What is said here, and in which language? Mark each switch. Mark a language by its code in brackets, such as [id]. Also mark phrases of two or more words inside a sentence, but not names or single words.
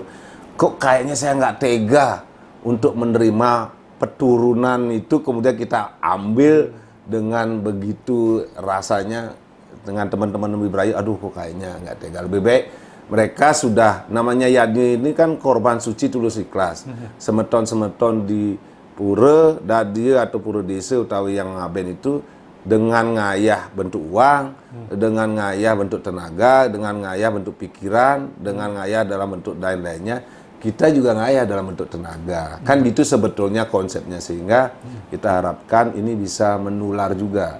[id] Kok kayaknya saya nggak tega untuk menerima peturunan itu, kemudian kita ambil dengan begitu rasanya dengan teman-teman lebih beraya. Aduh, kok kayaknya nggak tega. Lebih baik mereka sudah, namanya yajnya ini kan korban suci tulus ikhlas. Semeton-semeton di pura dadia atau pura desa utawi yang ngaben itu dengan ngayah bentuk uang, dengan ngayah bentuk tenaga, dengan ngayah bentuk pikiran, dengan ngayah dalam bentuk lain-lainnya, kita juga ngayah dalam bentuk tenaga. Kan gitu sebetulnya konsepnya, sehingga kita harapkan ini bisa menular juga.